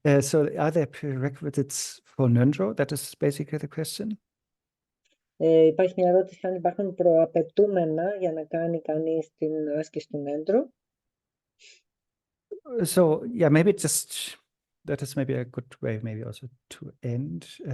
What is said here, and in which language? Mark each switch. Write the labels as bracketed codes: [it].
[en] So are there prerequisites for Ngöndro? That is basically the question. [el] Υπάρχει μια ερώτηση αν υπάρχουν προαπαιτούμενα για να κάνει κανείς την άσκηση του Ngöndro. [en] So yeah, maybe just that is maybe a good way, maybe also to end.